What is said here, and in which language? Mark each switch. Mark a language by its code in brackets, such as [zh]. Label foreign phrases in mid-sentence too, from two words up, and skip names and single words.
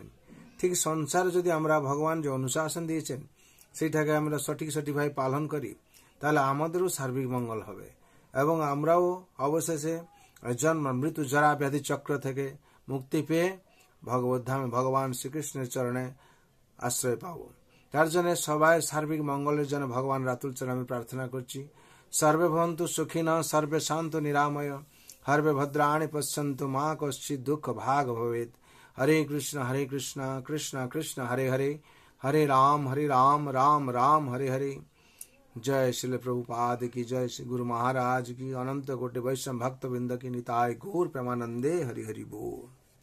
[bn] ঠিক সংসারে যদি আমরা ভগবান যে অনুশাসন দিয়েছেন সেইটাকে আমরা সঠিকভাবে পালন করি তাহলে আমাদেরও সার্বিক মঙ্গল হবে এবং আমরাও অবশেষে জন্ম মৃত্যু জরা ব্যাধি চক্র থেকে মুক্তি পেয়ে ভগবত ধামে ভগবান শ্রীকৃষ্ণের চরণে আশ্রয় পাব। তার জন্য সবাই সার্বিক মঙ্গলের জন্য ভগবান রাতুল চরণে প্রার্থনা করছি। [sa] সর্বে ভবন্তু সুখিনঃ, সর্বে শান্তু নিরাময়, হর্বে ভদ্রাণি পশ্যন্তু, মা কশ্চিৎ দুঃখ ভাগ ভবেৎ। হরে কৃষ্ণ কৃষ্ণ কৃষ্ণ হরে হরে, हरे राम राम राम हरे हरे। [hi] जय श्री प्रभुपाद की जय, श्री गुरु महाराज की, अनंत कोटि वैष्णव भक्त वृंद की [bn] নিতাই গৌর প্রেমানন্দে হরি হরি বোল।